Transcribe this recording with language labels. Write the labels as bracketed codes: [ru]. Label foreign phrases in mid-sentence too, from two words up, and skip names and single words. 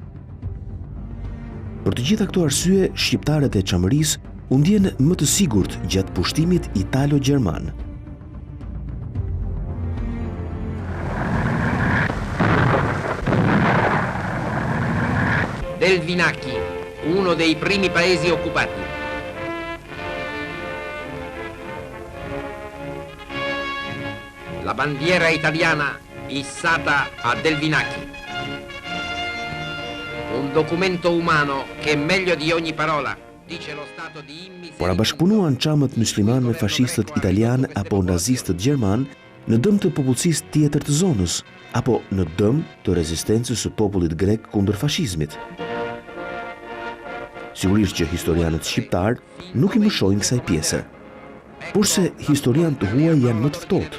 [sq] Për të gjitha këto arsye, shqiptarët e Çamërisë u ndjen më të sigurt gjatë pushtimit italo-gjerman. [it] Delvinaki, uno dei primi paesi occupati. La bandiera italiana issata a Delvinaki. Un documento umano che meglio di ogni parola dice lo stato di immiseria. [sq] Por bashkëpunuan çamët musliman me fashistët italian apo nazistët gjerman në dëm të popullsisë tjetër të zonës, apo në dëm të rezistencës së popullit grek kundër fashizmit. Sigurisht që historianët shqiptar nuk i mëshojnë kësaj pjese, por se historianë të huaj janë më të ftohtë.